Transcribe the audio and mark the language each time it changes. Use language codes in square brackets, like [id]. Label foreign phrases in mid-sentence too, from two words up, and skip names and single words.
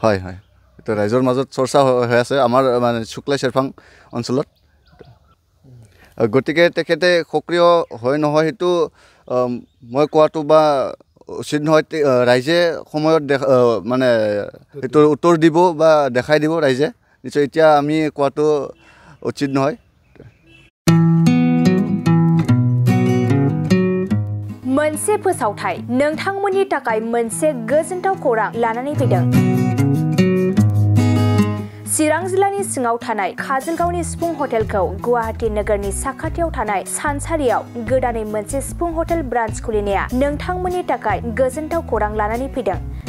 [as] হয় এইটো ৰাইজৰ মাজত চৰ্চা হৈ আছে আমাৰ মানে শুক্লাই চেৰফাং অঞ্চলত গতিকে তেখেতে সক্ৰিয় হয় নহয় সেইটো মই কোৱাটো বা উচিত নহয় ৰাইজে সময়ত মানে এইটো উত্তৰ দিব বা দেখাই দিব ৰাইজে নিশ্চয় এতিয়া আমি কোৱাটো উচিত নহয় [brx] मोनसे फोसावथाय नोंथांमोननि थाखाय मोनसे गोजोनथाव खौरां लानानै फैदों चिरां जिल्लानि सिङाव थानाय काजलगावनि सिफुं हटेलखौ गुवाहाटी नोगोरनि साखाथियाव थानाय सानसारियाव गोदानै मोनसे सिफुं हटेल ब्रान्च खुलिनाया नोंथांमोननि थाखाय गोजोनथाव खौरां लानानै फैदों।